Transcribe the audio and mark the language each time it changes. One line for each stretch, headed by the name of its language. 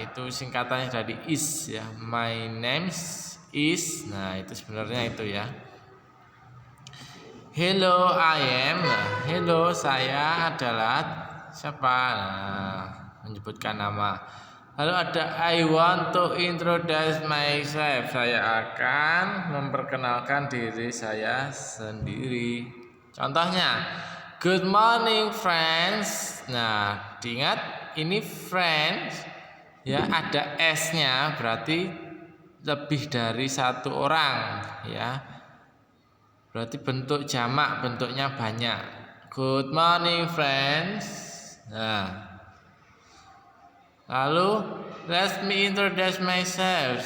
Indonesian: Itu singkatannya dari is ya.
English: My name's is.
Indonesian: Nah, itu sebenarnya itu ya.
English: Hello, I am.
Indonesian: Nah, hello, saya adalah siapa? Nah, menyebutkan nama. Lalu ada
English: I want to introduce myself.
Indonesian: Saya akan memperkenalkan diri saya sendiri. Contohnya,
English: good morning friends.
Indonesian: Nah, diingat ini friends ya, ada S-nya, berarti lebih dari satu orang ya. Berarti bentuk jamak, bentuknya banyak.
English: Good morning friends.
Indonesian: Nah, lalu
English: let me introduce myself.